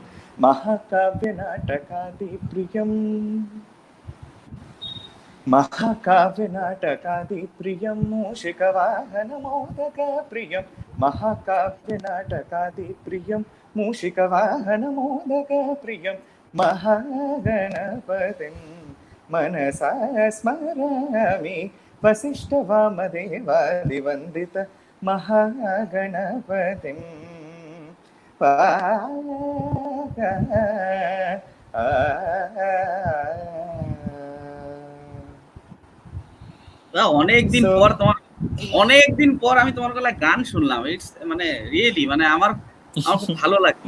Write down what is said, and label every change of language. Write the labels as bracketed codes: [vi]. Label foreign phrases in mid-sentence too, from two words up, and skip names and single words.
[sa] महाकाव्यनाटकादिप्रियम्, महाकाव्यनाटकादिप्रियं, मूषिकवाहनमोदकप्रियं, महाकाव्यनाटकादिप्रियं, मूषिकवाहनमोदकप्रियं, महागणपतिं मनसा स्मरामि वसिष्ठवामदेवादिवन्दित महागणपतिं [bn] অনেকদিন So, পর তোমার, অনেকদিন পর আমি তোমার গলায় গান শুনলাম। ইটস মানে রিয়েলি মানে আমার আমার খুব ভালো লাগে।